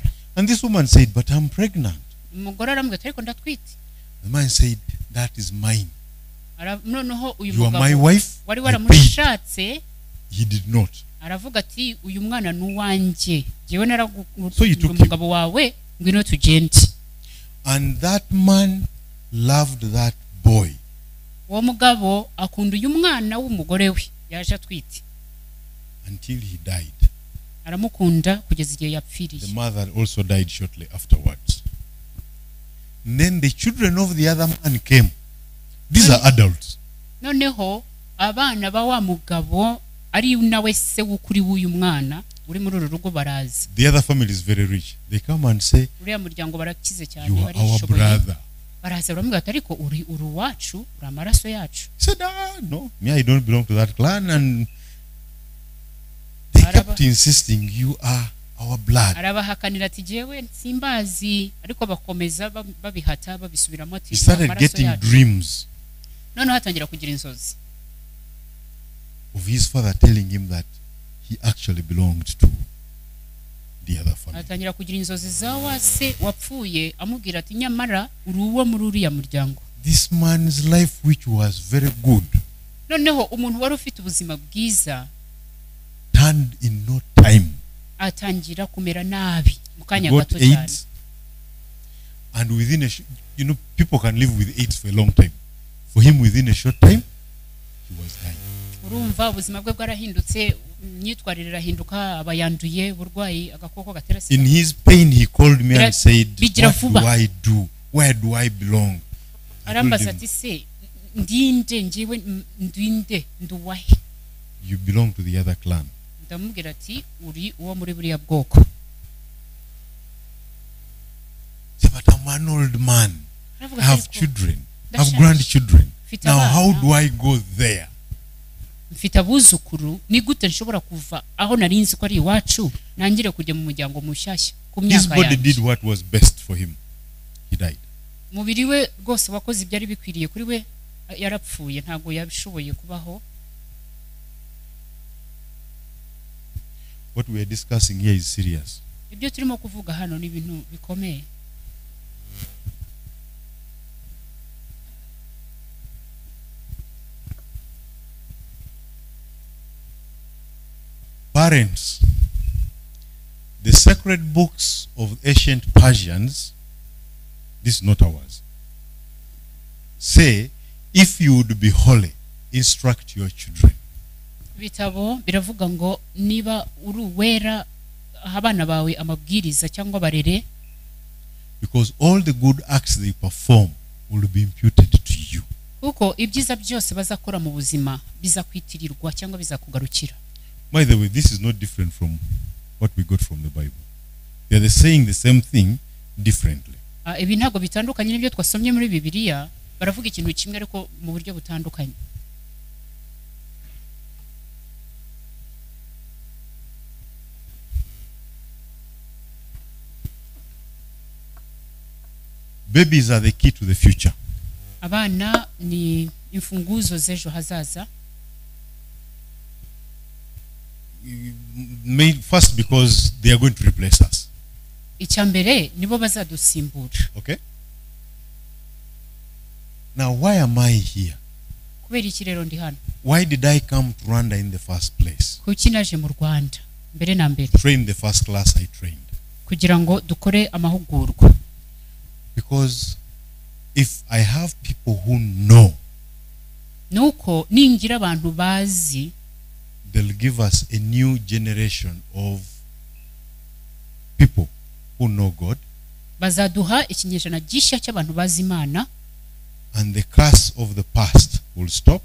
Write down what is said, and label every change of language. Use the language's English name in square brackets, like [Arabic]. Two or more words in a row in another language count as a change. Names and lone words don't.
[English] And this woman said, but I'm pregnant. [Kinyarwanda] Umugore aramubwira ariko ndatwite. [English] The man said, that is mine. [Kinyarwanda] Noneho uyu [English] You are my [Kinyarwanda] mugabo [English] wife. [Kinyarwanda] wari [English] I [Kinyarwanda] waramushatse [English] He did not. [Kinyarwanda] aravuga ati uyu mwana nuwanjye jewe [English] So you took him. [Kinyarwanda] umugabo wawe ngwino tugende. [English] And that man loved that boy. [Kinyarwanda] Uwo mugabo akunda uyu mwana w'umugore we yaje atwite. [English] Until he died. [Kinyarwanda] Aramukunda kugeza igihe [English] The [Kinyarwanda] yapfiriye. [English] mother also died shortly afterwards. And then the children of the other man came. These are adults. [Kinyarwanda] Noneho abana ba wa mugabo ari nawe se w'ukuri w'uyu mwana uri muri uru rugo baraza. [English] The other family is very rich. They come and say, [Kinyarwanda] Uriya muryango barakize cyane [English] you are our [Kinyarwanda] barishoboye. [English] brother. [Kinyarwanda] Baraza baramubwira ati ariko uri uwacu uri amaraso yacu. [English] He said, no, me, I don't belong to that clan. And they kept insisting, you are our blood. [Kinyarwanda] Arabahakanira ati jewe simbazi ariko bakomeza babihata babisubiramo ati [English] He started getting dreams [Kinyarwanda] noneho hatangira kugira inzozi [English] of his father telling him that he actually belonged to the other family. [Kinyarwanda] atangira kugira inzozi za wase wapfuye amubwira ati nyamara uri uwo muri uriya muryango. [English] This man's life, which was very good, [Kinyarwanda] Noneho umuntu wari ufite ubuzima bwiza [English] turned in no time. [Kinyarwanda] atangira kumera nabi mu kanya [English] Got [Kinyarwanda] gato cyane. [English] AIDS, and within a people can live with AIDS for a long time. For him, within a short time, he was dying. [Kinyarwanda] Urumva ubuzima bwe bwarahindutse, imyitwarire irahinduka, abayanduye uburwayi agakoko gatera sida. [English] In his pain, he called me and said, [Kinyarwanda] bigira [English] what [Kinyarwanda] vuba. [English] do I do? Where do I belong? I told [Kinyarwanda] Arambaza [English] him, [Kinyarwanda] ati se ndinde njiwe ndinde nduwahe. [English] you belong to the other clan. [Kinyarwanda] Ndamubwira ati uri uwo muri buriya bwoko. [English] Say, but I'm an old man. [Kinyarwanda] Aravuga [English] I have [Kinyarwanda] ati, [English] children. I [Kinyarwanda] Ndashaje. [English] have grandchildren. [Kinyarwanda] Mfite [English] Now, how [Kinyarwanda] abana. [English] do I go there? [Kinyarwanda] Mfite abuzukuru ni gute nshobora kuva aho nari nzi ko ari iwacu nangire kujya mu muryango mushyashya ku [English] His [Kinyarwanda] myaka [English] body did [Kinyarwanda] yanjye. [English] what was best for him. He died. [Kinyarwanda] Umubiri we rwose wakoze ibyari bikwiriye kuri we yarapfuye ntabwo yabishoboye kubaho. [English] What we are discussing here is serious. [Kinyarwanda] Ibyo turimo kuvuga hano ni ibintu bikomeye. [English] Parents, the sacred books of ancient Persians, this is not ours, say, if you would be holy, instruct your children. [Kinyarwanda] Bitabo biravuga ngo niba uri uwera abana bawe amabwiriza cyangwa barere, [English] Because all the good acts they perform will be imputed to you. [Kinyarwanda] kuko ibyiza byose bazakora mu buzima bizakwitirirwa cyangwa bizakugarukira. [English] By the way, this is not different from what we got from the Bible. They are saying the same thing differently. [Kinyarwanda] Ibi ntabwo bitandukanye n'ibyo twasomye muri Bibiliya, baravuga ikintu kimwe ariko mu buryo butandukanye. [English] Babies are the key to the future. [Kinyarwanda] Abana ni imfunguzo z'ejo hazaza. [English] First, because they are going to replace us. [Kinyarwanda] Icyambere nibo bazadusimbura. [English] Okay? Now, why am I here? [Kinyarwanda] kubera iki rero ndi hano? [English] Why did I come to Rwanda in the first place? [Kinyarwanda] Kuki naje mu Rwanda mbere na mbere? [English] Train the first class I trained. [Kinyarwanda] Kugira ngo dukore amahugurwa. [English] Because if I have people who know, [Kinyarwanda] nuko ningira abantu bazi, [English] they'll give us a new generation of people who know God, [Kinyarwanda] bazaduha ikinyejana gishya cy'abantu bazi Imana, [English] and the curse of the past will stop.